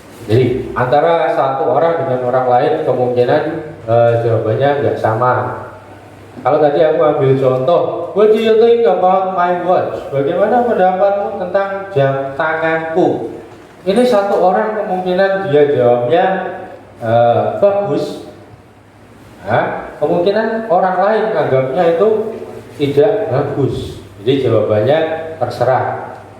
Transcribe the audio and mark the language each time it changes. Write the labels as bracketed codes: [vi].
[id] Jadi antara satu orang dengan orang lain kemungkinan jawabannya nggak sama. Kalau tadi aku ambil contoh, [en] what do you think about my watch? [id] Bagaimana pendapatmu tentang jam tanganku? Ini satu orang kemungkinan dia jawabnya bagus. Nah, kemungkinan orang lain anggapnya itu tidak bagus. Jadi jawabannya terserah.